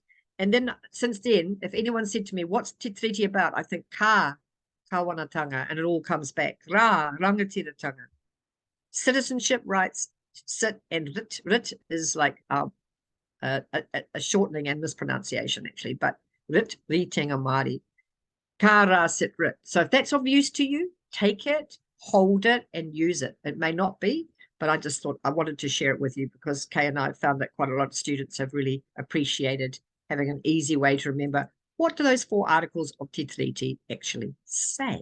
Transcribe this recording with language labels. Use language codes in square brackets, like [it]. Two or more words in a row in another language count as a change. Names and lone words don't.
[en] And then since then, if anyone said to me, what's Te Tiriti about? I think kawanatanga, and it all comes back. [mi] Ra, rangatiratanga. [en] Citizenship rights, sit, and rit. Rit is like a shortening and mispronunciation, actually, but rit, [mi] ritinga Māori. Ka ra, [en] sit, rit. So if that's of use to you, take it, hold it, and use it. It may not be, but I just thought I wanted to share it with you because Kay and I found that quite a lot of students have really appreciated having an easy way to remember what do those 4 articles of Te Tiriti actually say.